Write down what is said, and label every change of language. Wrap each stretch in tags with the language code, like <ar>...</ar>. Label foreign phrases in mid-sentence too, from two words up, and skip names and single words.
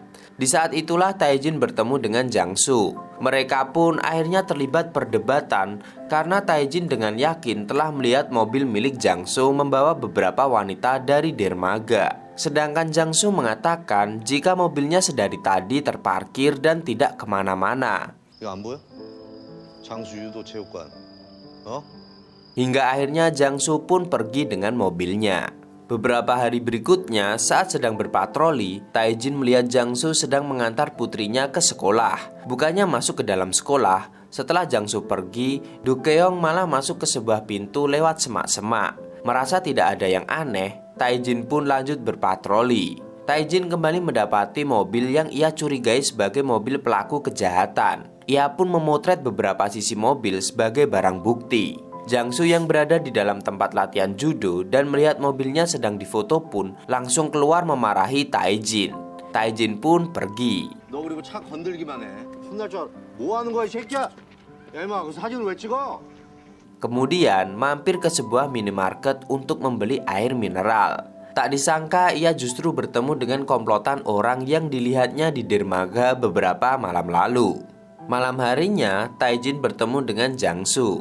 <id>Di saat itulah Tae-jin bertemu dengan Jang-soo. Mereka pun akhirnya terlibat perdebatan karena Tae-jin dengan yakin telah melihat mobil milik Jang-soo membawa beberapa wanita dari dermaga. Sedangkan Jang-soo mengatakan jika mobilnya sedari tadi terparkir dan tidak kemana-mana.</id> <ko>이거 안 보여? 장수 유도 체육관.</ko> <id>Hingga akhirnya Jang-soo pun pergi dengan mobilnya. Beberapa hari berikutnya, saat sedang berpatroli, Tae-jin melihat Jang-soo sedang mengantar putrinya ke sekolah. Bukannya masuk ke dalam sekolah, setelah Jang-soo pergi, Do Keong malah masuk ke sebuah pintu lewat semak-semak. Merasa tidak ada yang aneh, Tae-jin pun lanjut berpatroli. Tae-jin kembali mendapati mobil yang ia curigai sebagai mobil pelaku kejahatan. Ia pun memotret beberapa sisi mobil sebagai barang bukti. Jang-soo yang berada di dalam tempat latihan judo dan melihat mobilnya sedang difoto pun langsung keluar memarahi Tae-jin. Tae-jin pun pergi.</id> <ko>너 그리고 차 건들기만 해. 혼날 줄 알아. 뭐 하는 거야 이 새끼야? 야 임마 그 사진을 왜 찍어?</ko> <id>Kemudian mampir ke sebuah minimarket untuk membeli air mineral. Tak disangka ia justru bertemu dengan komplotan orang yang dilihatnya di dermaga beberapa malam lalu. Malam harinya, Tae-jin bertemu dengan Jang-soo.</id>